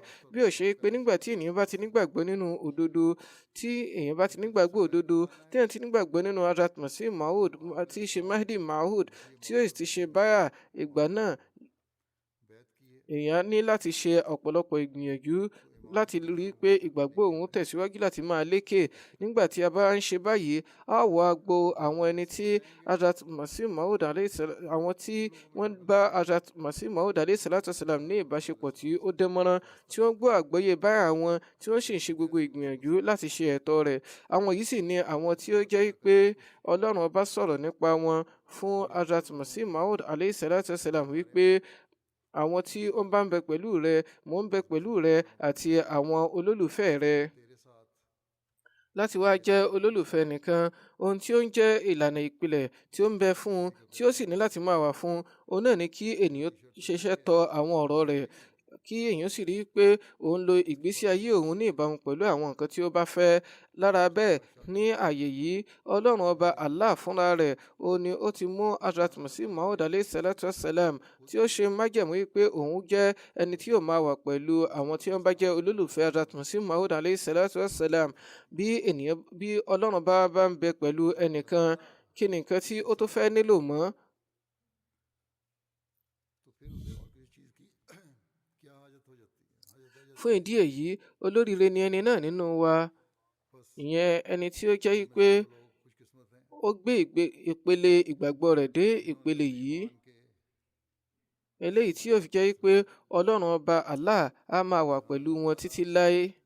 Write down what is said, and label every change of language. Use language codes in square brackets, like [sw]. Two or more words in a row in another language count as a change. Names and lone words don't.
[yo] Bí ó ṣe pé nígbà tí ènìyàn bá ti nígbàgbọ́ nínú òdodo, tí èèyàn bá ti nígbàgbọ́ òdodo, tí èèyàn ti nígbàgbọ́ nínú Hazrat Masih Maud tí í ṣe Mahdi Maud tí ó sì ti ṣe báyà, ìgbà náà èèyàn ní láti ṣe ọ̀pọ̀lọpọ̀ ìgbìyànjú láti rí i pé ìgbàgbọ́ òun tẹ̀síwájú láti máa lékè. Nígbà tí a bá ń ṣe báyìí, a wá gbo àwọn ẹni tí Hazrat Masih Maud àwọn tí wọ́n bá Hazrat Masih Maud [ar] عليه الصلاة والسلام [yo] ní ìbáṣepọ̀ tí ó dánmọ́rán, tí wọ́n gbọ́ àgbọ́yé báyà wọn, tí wọ́n sì ń ṣe gbogbo ìgbìyànjú láti ṣe ẹ̀tọ́ rẹ̀. Àwọn yìí sì ni àwọn tí ó jẹ́ pé Ọlọ́run ọba sọ̀rọ̀ nípa wọn fún Hazrat Masih Maud [ar] عليه الصلاة والسلام [yo] wípé àwọn tí ó bá ń bẹ pẹ̀lú rẹ, mò ń bẹ pẹ̀lú rẹ àti àwọn olólùfẹ́ rẹ. Láti wá jẹ́ olólùfẹ́ nìkan, ohun tí ó ń jẹ́ ìlànà ìpìlẹ̀ tí ó ń bẹ fún un, tí ó sì ní láti máa wà fún un, òun náà ni kí ènìyàn ṣiṣẹ́ tọ àwọn ọ̀rọ̀ rẹ̀, kí èèyàn sì rí i pé òun lo ìgbésí ayé òun ní ìbámu pẹ̀lú àwọn nǹkan tí ó bá fẹ́. Lára bẹ́ẹ̀, ní àyè yìí, Ọlọ́run ọba Allah fúnra rẹ̀ ó ní ó ti mú Hazrat Masih Maud [ar] عليه الصلاة والسلام [yo] tí ó ṣe májẹ̀mú wípé òun jẹ́ ẹni tí yóò máa wà pẹ̀lú àwọn tí wọ́n bá jẹ́ olólùfẹ́ Hazrat Masih Maud [ar] عليه الصلاة والسلام. [yo] Bí Ọlọ́run bá ń bẹ pẹ̀lú ẹnìkan, kí ni nǹkan tí ó tó fẹ́ nílò mọ́? Fún ìdí èyí, olóríire ni ẹni náà nínú wa, ìyẹn ẹni tí ó jẹ́ pé ó gbé ìpele ìgbàgbọ́ rẹ̀ dé ìpele yìí, eléyìí tí ó fi jẹ́ pé Ọlọ́run ọba Allah á máa wà pẹ̀lú wọn títí láé.